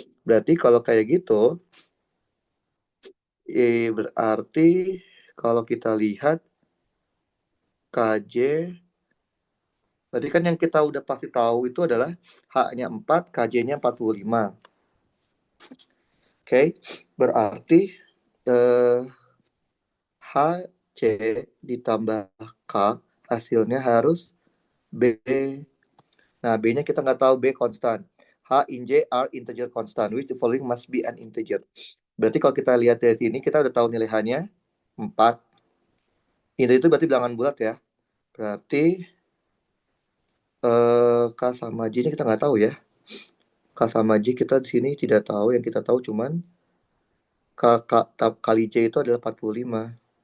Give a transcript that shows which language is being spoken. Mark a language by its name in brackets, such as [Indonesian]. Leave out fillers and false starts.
[Indonesian] Berarti kalau kayak gitu, berarti kalau kita lihat KJ, berarti kan yang kita udah pasti tahu itu adalah H-nya 4, KJ-nya 45. Oke, berarti HC ditambah K hasilnya harus B. Nah, B-nya kita nggak tahu, B konstan. [English] H in J are integer constant, which the following must be an integer. [Indonesian] Berarti kalau kita lihat dari sini, kita udah tahu nilai H-nya 4. Ini itu berarti bilangan bulat ya. Berarti K sama J-nya kita nggak tahu ya. K sama J kita di sini tidak tahu. Yang kita tahu cuman K kali J itu adalah 45.